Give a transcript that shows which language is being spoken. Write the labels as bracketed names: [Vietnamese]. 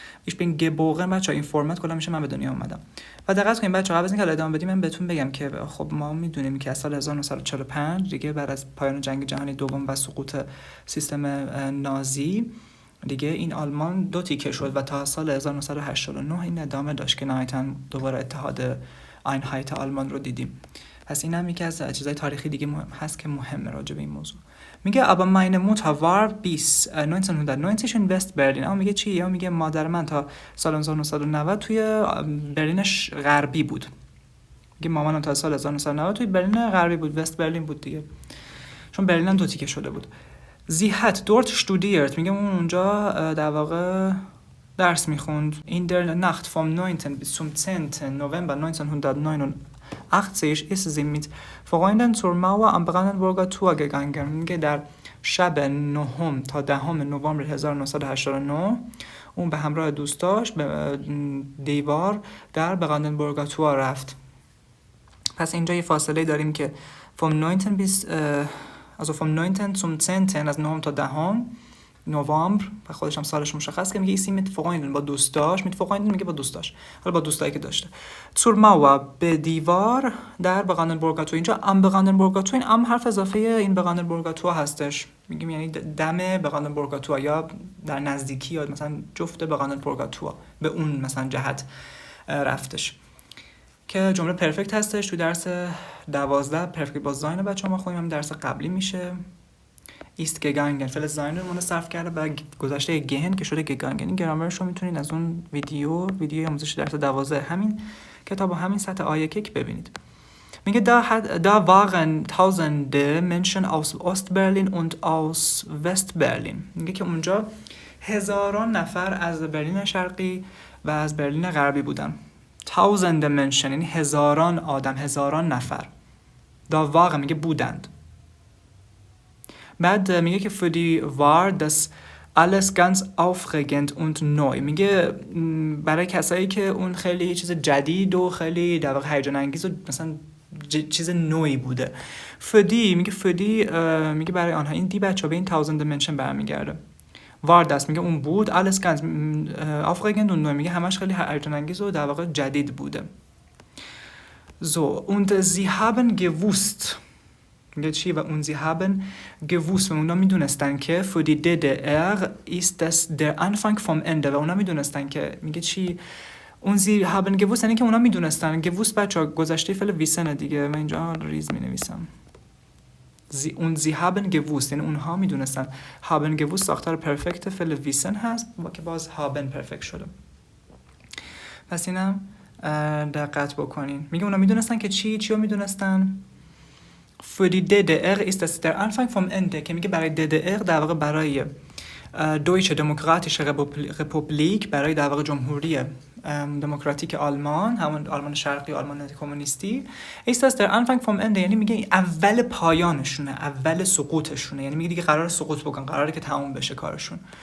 [German] ich bin geboren [Persian] بچه این فرمت کلا میشه من به دنیا آمدم. و دقت کنید بچه قبل از اینکه ادامه بدیم من بهتون بگم که خب ما میدونیم که از سال 1945 دیگه بعد از پایان جنگ جهانی دوم و سقوط سیستم نازی دیگه این آلمان دو تیکه شد و تا سال 1989 این ادامه داشت که نهایتاً دوباره اتحاد اینهایت آلمان رو دیدیم. پس این هم یکی از چیزای تاریخی دیگه هست که مهمه راجع به این موضوع. میگه [German] aber meine Mutter war bis 1990 in West-Berlin. [Persian] اما میگه چی؟ یا میگه مادر من تا سال 1990 توی برلین غربی بود. میگه مامانم تا سال 1990 توی برلین غربی بود، وست برلین بود دیگه، چون برلین هم دو تیکه شده بود. [German] Sie hat dort studiert. [Persian] میگه اون اونجا در واقع درس میخوند. [German] In der Nacht vom 9. bis zum 10. November 1989 ist sie mit Freunden zur Mauer am Brandenburger Tor gegangen. [Persian] میگه در شب 9 تا 10 نوامبر 1989 اون به همراه دوستاش به دیوار در براندنبورگر تور رفت. پس اینجا یه فاصله داریم که [German] vom 9. bis also vom 9. zum 10. [Persian] از 9 تا 10 نوامبر و خودش هم سالش مشخص که میگه ایسی [German] mit Freunden [Persian] با دوستاش mit Freunden میگه با دوستاش، حالا با دوستایی که داشته. [German] zur Mauer [Persian] به دیوار در براندنبورگر تور. اینجا am براندنبورگر تور این ام حرف اضافه این براندنبورگر تور هستش، میگیم یعنی دم براندنبورگر تور یا در نزدیکی یا مثلا جفت براندنبورگر تور به اون مثلا جهت رفتش که جمله پرفکت هستش. تو درس 12 پرفکت با زاین بچه‌ها ما خوندیم، هم درس قبلی میشه. ایست گگانگن فعل زاین رو صرف کرده و گذشته گهن که شده گگانگن. این گرامرش رو میتونید از اون ویدیو آموزش درس 12 همین کتاب و همین سطح آیه کیک ببینید. میگه [German] da waren tausende Menschen aus Ostberlin und aus Westberlin. [Persian] میگه که اونجا هزاران نفر از برلین شرقی و از برلین غربی بودن. [German] tausende Menschen [Persian] یعنی هزاران آدم، هزاران نفر. [German] da waren [Persian] میگه بودند. بعد میگه که [German] für die war das alles ganz aufregend und neu. [Persian] میگه برای کسایی که اون خیلی چیز جدید و خیلی در واقع هیجان انگیز و مثلا چیز نوعی بوده. [German] für die [Persian] میگه für die میگه برای آنها، این دی بچه‌ها به این tausende Menschen برمیگرده. [German] war das [Persian] میگه اون بود [German] alles ganz aufregend und neu [Persian] میگه همش خیلی هیجان انگیز و در واقع جدید بوده. [German] so und sie haben gewusst [Persian] میگه چی؟ و اون [German] sie haben gewusst [Persian] و اونا میدونستن که [German] für die DDR ist das der Anfang vom Ende [Persian] و اونا میدونستن که میگه چی؟ [German] اون sie haben gewusst [Persian] یعنی که اونا میدونستن. gewusst بچه‌ها گذشته فعل ویسن دیگه، من اینجا ریز مینویسم. اون [German] sie haben gewusst [Persian] یعنی اونها میدونستن. haben gewusst ساختار پرفکت فعل ویسن هست و که باز haben پرفکت شده. پس اینم دقت بکنین. میگه اونا میدونستن که چی رو میدونستن؟ [German] für die DDR ist das der Anfang vom Ende [Persian] که میگه برای DDR در واقع برای Deutsche Demokratische Republik، برای در واقع جمهوری دموکراتیک آلمان، همون آلمان شرقی، آلمان کمونیستی، [German] ist das der Anfang vom Ende [Persian] یعنی میگه اول پایانشونه، اول سقوطشونه، یعنی میگه دیگه قرار سقوط بکن، قراره که تموم بشه کارشون.